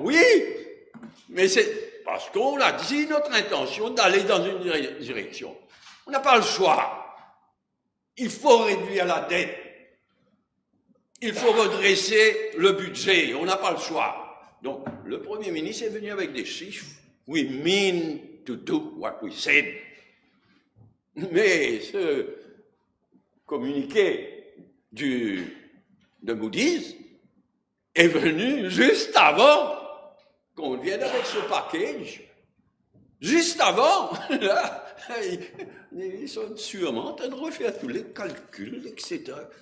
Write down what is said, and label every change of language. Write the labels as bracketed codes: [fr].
[fr] Oui, mais c'est parce qu'on a dit notre intention d'aller dans une direction. On n'a pas le choix. Il faut réduire la dette. Il faut redresser le budget. On n'a pas le choix. Donc, le Premier ministre est venu avec des chiffres. [en] We mean to do what we said. [fr] Mais ce communiqué de Moody's est venu juste avant qu'on vienne avec ce package. Juste avant, là, ils sont sûrement en train de refaire tous les calculs, etc.